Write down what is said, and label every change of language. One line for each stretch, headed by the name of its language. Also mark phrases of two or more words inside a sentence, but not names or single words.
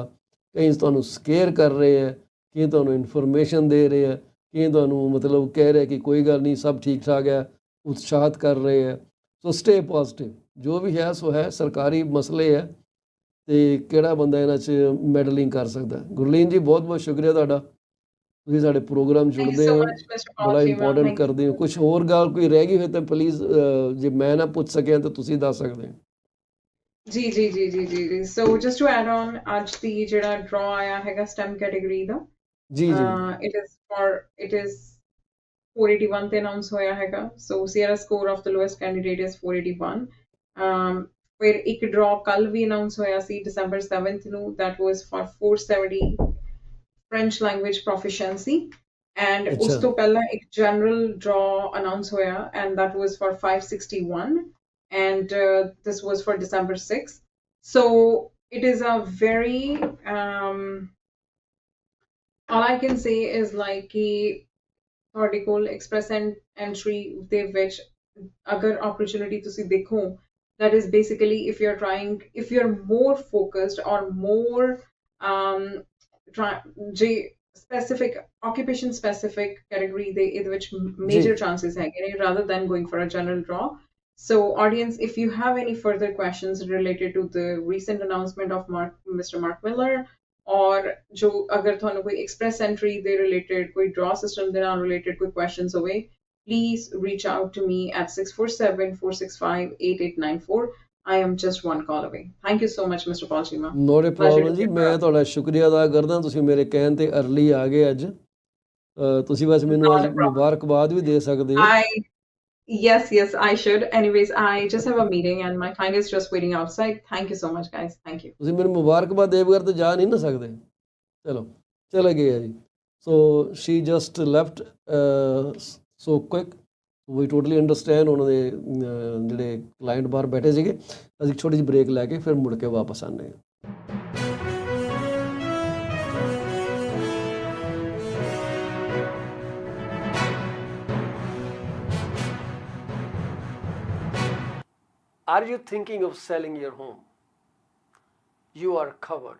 Punjabi: ਕਈ ਤੁਹਾਨੂੰ ਸਕੇਅਰ ਕਰ ਰਹੇ ਹੈ, ਕਈ ਤੁਹਾਨੂੰ ਇਨਫੋਰਮੇਸ਼ਨ ਦੇ ਰਹੇ ਹੈ, ਕਈ ਤੁਹਾਨੂੰ ਮਤਲਬ ਕਹਿ ਰਹੇ ਕਿ ਕੋਈ ਗੱਲ ਨਹੀਂ ਸਭ ਠੀਕ ਠਾਕ ਹੈ, ਉਤਸ਼ਾਹਿਤ ਕਰ ਰਹੇ ਹੈ।
English: so stay positive.
Punjabi: ਜੋ ਵੀ ਹੈ ਸੋ ਹੈ, ਸਰਕਾਰੀ ਮਸਲੇ ਹੈ ਤੇ ਕਿਹੜਾ ਬੰਦਾ ਇਹਨਾਂ 'ਚ ਮੈਡਲਿੰਗ ਕਰ ਸਕਦਾ। ਗੁਰਲੀਨ ਜੀ ਬਹੁਤ ਬਹੁਤ ਸ਼ੁਕਰੀਆ ਤੁਹਾਡਾ, ਤੁਸੀਂ ਸਾਡੇ ਪ੍ਰੋਗਰਾਮ
English: Thank you
Punjabi: ਜੁੜਦੇ
English: so
Punjabi: ਹੋ,
English: much, Mr.
Punjabi: ਬੜਾ
English: Paul.
Punjabi: ਇੰਪੋਰਟੈਂਟ
English: Thank you
Punjabi: ਕਰਦੇ ਹੋ।
English: so
Punjabi: ਕੁਛ
English: much.
Punjabi: ਹੋਰ ਗੱਲ ਕੋਈ ਰਹਿ ਗਈ ਹੋਏ ਤਾਂ ਪਲੀਜ਼ ਜੇ ਮੈਂ ਨਾ ਪੁੱਛ ਸਕਿਆ ਤਾਂ ਤੁਸੀਂ ਦੱਸ ਸਕਦੇ ਹੋ।
English: ਜੀ। So just to add on,
Punjabi: ਅੱਜ ਦੀ ਜਿਹੜਾ draw ਆਇਆ ਹੈਗਾ
English: STEM category
Punjabi: ਦਾ, ਜੀ ਜੀ
English: it is
Punjabi: 481 ਤੇ ਅਨਾਉਂਸ ਹੋਇਆ ਹੈਗਾ।
English: So Sierra score of the lowest candidate is 481.
Punjabi: ਫਿਰ ਇੱਕ draw ਕੱਲ ਵੀ ਅਨਾਉਂਸ ਹੋਇਆ ਸੀ December 7th ਨੂੰ,
English: that was for 470 French language proficiency.
Punjabi: And ਉਸ ਅੱਛਾ ਤੋਂ ਪਹਿਲਾਂ ਇੱਕ
English: general draw
Punjabi: ਅਨਾਉਂਸ ਹੋਇਆ
English: and that was for
Punjabi: 561.
English: And this was for December 6th. So it is a very all I can say is like
Punjabi: ਤੁਹਾਡੇ ਕੋਲ
English: express entry
Punjabi: ਦੇ ਵਿੱਚ ਅਗਰ
English: opportunity
Punjabi: ਤੁਸੀਂ ਦੇਖੋ,
English: that is basically if you're more focused or more specific occupation specific category
Punjabi: ਦੇ ਇਹਦੇ ਵਿੱਚ
English: major chances
Punjabi: ਹੈਗੇ ਨੇ
English: rather than going for a general draw. So audience, if you have any further questions related to the recent announcement of Mr. Mark Miller, or
Punjabi: ਜੋ ਅਗਰ ਤੁਹਾਨੂੰ ਕੋਈ
English: express entry de related, koi draw system
Punjabi: ਦੇ ਨਾਲ
English: related koi questions howe, please reach out to me at 647-465-8894. I am just one call away. Thank you so much, Mr. Paul Chima. no problem
Punjabi: ਜੀ, ਮੈਂ ਤੁਹਾਡਾ ਸ਼ੁਕਰੀਆ ਅਦਾ ਕਰਦਾ, ਤੁਸੀਂ ਮੇਰੇ ਕਹਿਣ ਤੇ ਅਰਲੀ ਆ ਗਏ ਅੱਜ। ਤੁਸੀਂ ਬਸ ਮੈਨੂੰ
English: Not
Punjabi: ਅੱਜ
English: a problem.
Punjabi: ਮੁਬਾਰਕਬਾਦ ਵੀ ਦੇ ਸਕਦੇ ਹੋ।
English: Yes, I should. Anyways, I just have a meeting and my client is just waiting outside. Thank you so much, guys. Thank you.
Punjabi: ਤੁਸੀਂ ਮੈਨੂੰ ਮੁਬਾਰਕਬਾਦ ਦੇ ਬਗੈਰ ਤਾਂ ਜਾ ਨਹੀਂ ਨਾ ਸਕਦੇ। ਚਲੋ ਚਲੇ ਗਏ ਆ ਜੀ।
English: so she just left so quick. we totally understand.
Punjabi: ਉਹਨਾਂ ਦੇ ਜਿਹੜੇ ਕਲਾਇੰਟ ਬਾਹਰ ਬੈਠੇ ਸੀਗੇ। ਅਸੀਂ ਛੋਟੀ ਜਿਹੀ ਬ੍ਰੇਕ ਲੈ ਕੇ ਫਿਰ ਮੁੜ ਕੇ ਵਾਪਸ ਆਉਂਦੇ ਹਾਂ।
English: Are you thinking of selling your home? You are covered.